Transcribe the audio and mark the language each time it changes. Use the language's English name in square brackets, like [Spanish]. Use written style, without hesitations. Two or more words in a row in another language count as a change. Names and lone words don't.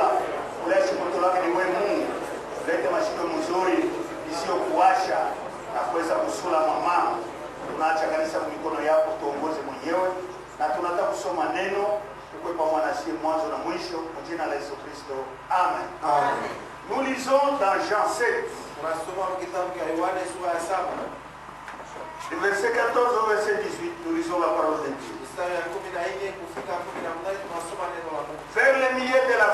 [Swahili] Ulashi moto lake ni wewe Mungu. Lete mashiko mzuri isiyo kuwasha na kuweza kusula mama. Tunaacha kanisa kwa mikono yako, tuongoze mwenyewe. Na tunataka kusoma neno tukwe pamoja na sisi mwanzo na mwisho kwa jina la Yesu Kristo. Amen. Amen. [French] Nous lisons dans Jean 7. Du verset 14 au verset 18, nous lisons la parole de Dieu. Vers le milieu